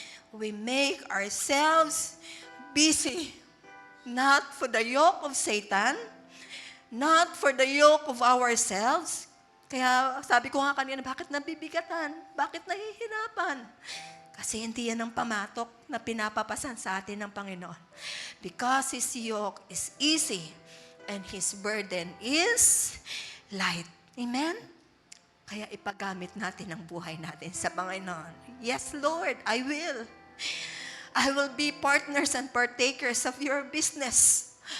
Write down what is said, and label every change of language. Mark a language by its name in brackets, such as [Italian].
[English] We make ourselves busy, not for the yoke of Satan, not for the yoke of ourselves. [Filipino] Kaya sabi ko nga kanina, bakit nabibigatan? Bakit nahihirapan? Kasi hindi yan ang pamatok na pinapapasan sa atin ng Panginoon. [English] Because His yoke is easy and His burden is light. Amen? [Filipino] Kaya ipagamit natin ang buhay natin sa Panginoon. [English] Yes, Lord, I will. I will be partners and partakers of your business.